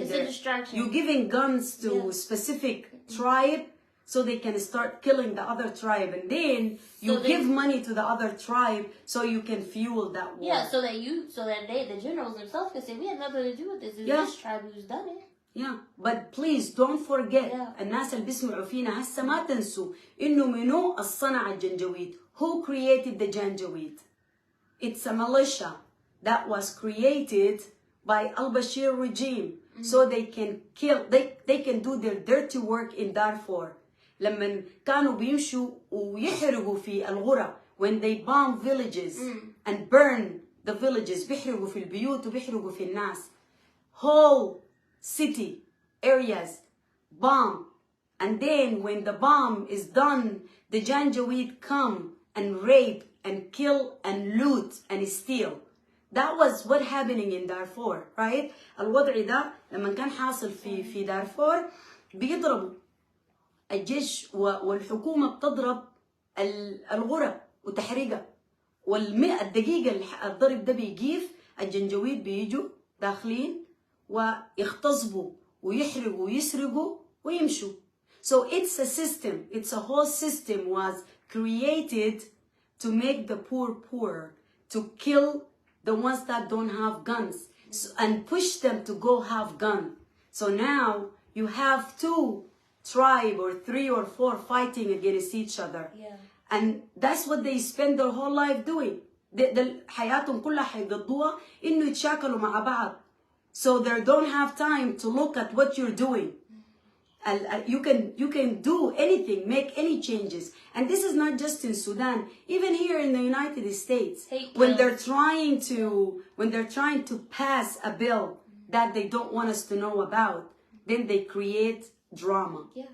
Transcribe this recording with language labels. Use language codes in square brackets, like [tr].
[en] it's a distraction. You're giving guns to specific tribe so they can start killing the other tribe, and then you give money to the other tribe so you can fuel that war. Yeah, so that the generals themselves can say we had nothing to do with this. It's this tribe who's done it. Yeah, but please don't forget [ar] الناس اللي بيسمعوا فينا هسه ما تنسوا إنه منو الصنع الجنجويد. [en] Who created the Janjaweed? It's a militia that was created by al-Bashir regime so they can kill, they can do their dirty work in Darfur. [ar] لما كانوا بيمشوا ويحرقوا في الغرة, [en] when they bomb villages and burn the villages, [ar] بيحرقوا في البيوت وبيحرقوا في الناس. [en] Whole city areas bomb, and then when the bomb is done, the Janjaweed come and rape and kill and loot and steal. That was what happening in Darfur, right? [ar] الوضع ده لما كان حاصل في دارفور بيضربوا الجيش والحكومة بتضرب الغرة وتحريقها. والدقيقة اللي الضرب ده بيجيف الجنجويد بيجوا داخلين ويغتصبوا ويحرقوا ويسرقوا ويمشوا. [en] So it's a system, it's a whole system was created to make the poor poorer, to kill the ones that don't have guns and push them to go have gun. So now you have 2 tribes or 3 or 4 fighting against each other. And that's what they spend their whole life doing. [ar] حياتهم كلها حيقضوها إنه يتشاكلوا مع بعض. [en] So they don't have time to look at what you're doing. You can do anything, make any changes. And this is not just in Sudan, even here in the United States. When they're trying to pass a bill that they don't want us to know about, then they create drama.